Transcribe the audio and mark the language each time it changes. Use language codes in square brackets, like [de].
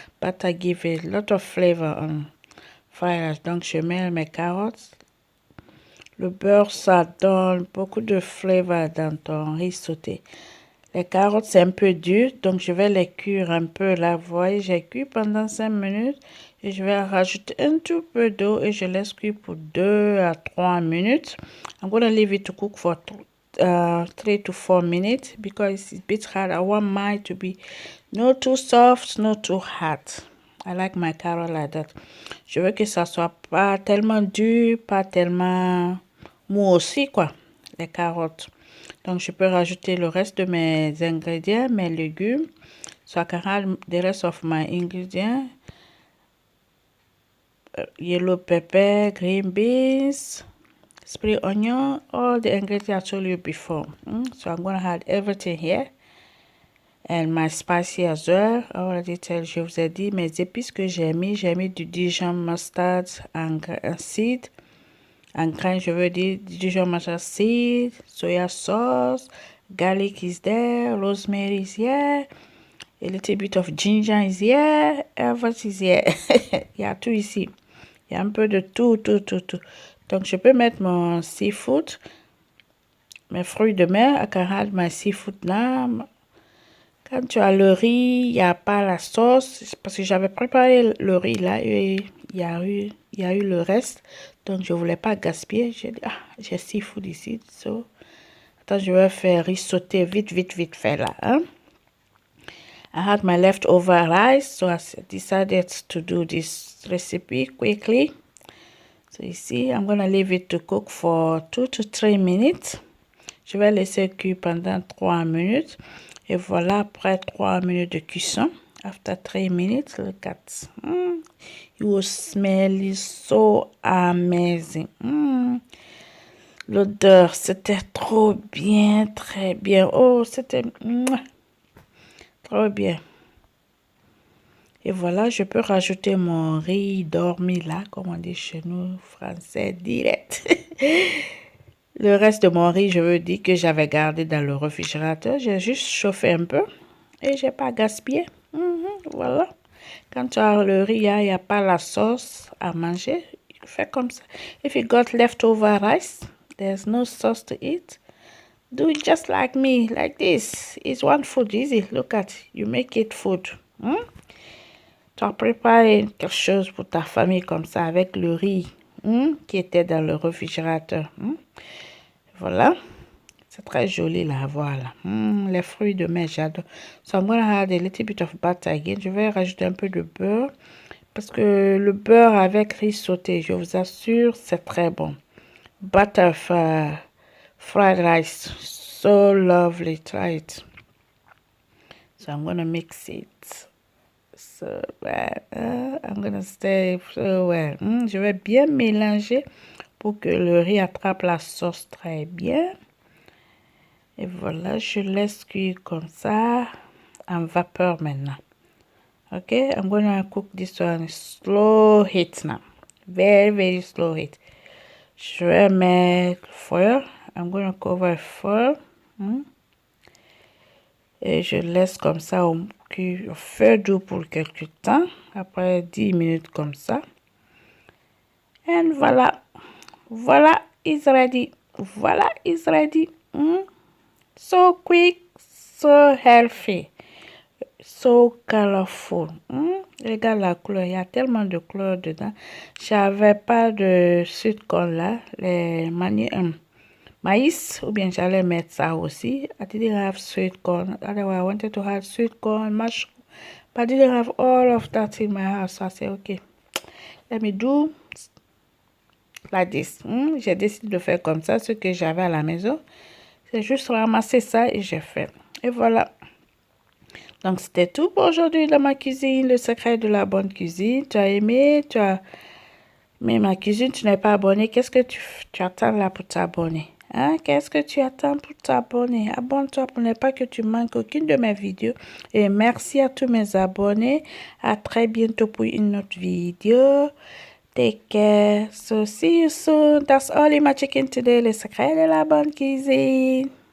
[en] Butter give a lot of flavor on fried. [fr] Donc je mets mes carottes. Le beurre, ça donne beaucoup de flavor dans ton riz sauté. Les carottes, c'est un peu dur, donc je vais les cuire un peu là. Vous voyez, j'ai cuit pendant 5 minutes. Et je vais rajouter un tout peu d'eau et je laisse cuire pour 2 à 3 minutes. [en] I'm going to leave it to cook for 3 to 4 minutes because it's a bit hard. I want mine to be not too soft, not too hard. I like my carrot like that. [fr] Je veux que ça soit pas tellement dur, pas tellement mou aussi, quoi, les carottes. Donc, je peux rajouter le reste de mes ingrédients, mes légumes. [en] So I can add the rest of my ingredients. Yellow pepper, green beans, spring onion, all the ingredients I told you before. So I'm going to add everything here. And my spicy as well. I already tell [fr] je vous ai dit mes épices que j'ai mis. J'ai mis du Dijon mustard en seed. En grain, je veux dire [en] Dijon mustard seed, soya sauce, garlic is there, rosemary is here, a little bit of ginger is here, everything is here. [fr] Il y a tout ici. Il y a un peu de tout. Donc, je peux mettre mon seafood, mes fruits de mer. [en] I can add my seafood now. [fr] Quand tu as le riz, il n'y a pas la sauce. Parce que j'avais préparé le riz là et il y a eu le reste. Donc, je ne voulais pas gaspiller. J'ai dit, j'ai seafood ici. So, attends, je vais faire riz sauté vite fait là. [en] Hein? I had my leftover rice. So, I decided to do this recipe quickly. So, ici, I'm going to leave it to cook for 2 to 3 minutes. [fr] Je vais laisser cuire pendant 3 minutes. Et voilà, après 3 minutes de cuisson. After 3 minutes, look at. You will smell it so amazing. L'odeur, c'était trop bien, très bien. Oh, c'était trop bien. Et voilà, je peux rajouter mon riz dormi là, comme on dit chez nous, français direct. Le reste de mon riz, je veux dire que j'avais gardé dans le réfrigérateur. J'ai juste chauffé un peu et j'ai pas gaspillé. Voilà. Quand tu as le riz, il n'y a pas la sauce à manger. Fais comme ça. [en] If you got leftover rice, there's no sauce to eat. Do it just like me, like this. It's one food, easy. Look at, you make it food. [fr] Tu as préparé quelque chose pour ta famille comme ça avec le riz qui était dans le réfrigérateur. Voilà. C'est très joli là, voilà. Les fruits de mer, j'adore. [en] So I'm gonna add a little bit of butter again. [fr] Je vais rajouter un peu de beurre. Parce que le beurre avec riz sauté, je vous assure, c'est très bon. [en] Butter fried rice. So lovely. Try it. So I'm gonna mix it. So well. I'm gonna stir so well. [fr] Je vais bien mélanger pour que le riz attrape la sauce très bien. Et voilà, je laisse cuire comme ça en vapeur maintenant. [en] Okay, I'm gonna cook this one slow heat now, very slow heat. [fr] Je vais mettre [en] foil. I'm gonna cover foil. [fr] Et je laisse comme ça au feu doux pour quelques temps, après 10 minutes comme ça. [en] And voilà, it's ready. Voilà, it's ready. So quick, so healthy, so colorful. [fr] Regarde la couleur, il y a tellement de couleurs dedans. J'avais pas de sweet-corn là, les maïs, ou bien j'allais mettre ça aussi. [en] I didn't have sweet corn. Otherwise, I wanted to have sweet corn, mushroom, but I didn't have all of that in my house. So I said, okay, let me do like this. [fr] J'ai décidé de faire comme ça, ce que j'avais à la maison. C'est juste ramasser ça et j'ai fait. Et voilà. Donc, c'était tout pour aujourd'hui dans ma cuisine, le secret de la bonne cuisine. Tu as aimé, tu as aimé ma cuisine, tu n'es pas abonné. Qu'est-ce que tu attends là pour t'abonner? Hein? Qu'est-ce que tu attends pour t'abonner? Abonne-toi pour ne pas que tu manques aucune de mes vidéos. Et merci à tous mes abonnés. À très bientôt pour une autre vidéo. [en] Take care. So see you soon. That's all in my chicken today. [fr] Le secret de la bonne cuisine.